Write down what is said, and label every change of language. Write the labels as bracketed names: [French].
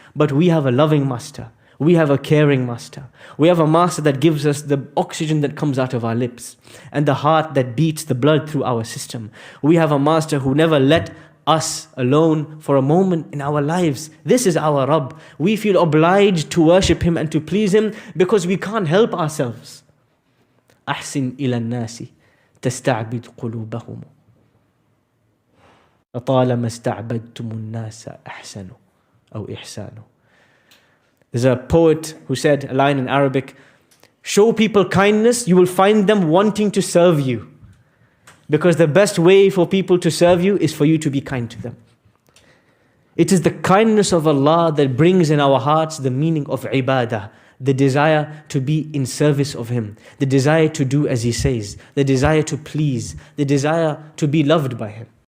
[English] But we have a loving Master. We have a caring Master. We have a Master that gives us the oxygen that comes out of our lips and the heart that beats the blood through our system. We have a Master who never let us alone for a moment in our lives. This is our Rabb. We feel obliged to worship Him and to please Him because we can't help ourselves. [Arabic] أحسن إلى الناس تستعبد قلوبهم فطالما استعبدتم الناس أحسنوا أو إحسانوا. [English] There's a poet who said a line in Arabic, show people kindness, you will find them wanting to serve you. Because the best way for people to serve you is for you to be kind to them. It is the kindness of Allah that brings in our hearts the meaning of ibadah, the desire to be in service of Him, the desire to do as He says, the desire to please, the desire to be loved by Him.